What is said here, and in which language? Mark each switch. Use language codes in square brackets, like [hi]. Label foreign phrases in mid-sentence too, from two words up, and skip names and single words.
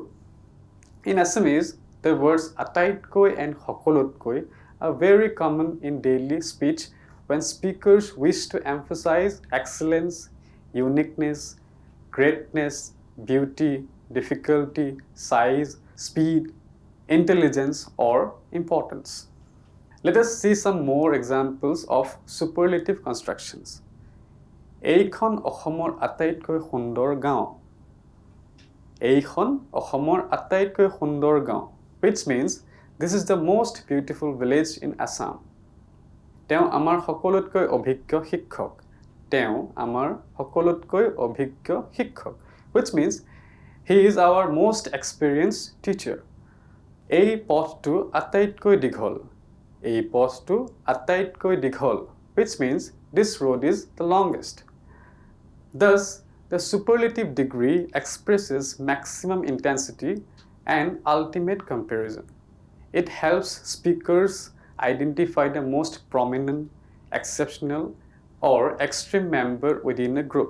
[en] In Assamese, the words আটাইতকৈ and সকলোতকৈ are very common in daily speech when speakers wish to emphasize excellence, uniqueness, greatness, beauty, difficulty, size, speed, intelligence, or importance. Let us see some more examples of superlative constructions. [as] এইখন অসমৰ আটাইতকৈ সুন্দৰ গাঁও. এইখন অসমৰ আটাইতকৈ সুন্দৰ গাঁও, [en] which means this is the most beautiful village in Assam. [as] তেওঁ আমাৰ সকলোতকৈ অভিজ্ঞ শিক্ষক. তেওঁ আমাৰ সকলোতকৈ অভিজ্ঞ শিক্ষক, [en] which means he is our most experienced teacher. [as] এই পথটো আটাইতকৈ দীঘল. এই পথটো আটাইতকৈ দীঘল, [en] which means this road is the longest. Thus, the superlative degree expresses maximum intensity and ultimate comparison. It helps speakers identify the most prominent, exceptional, or extreme member within a group.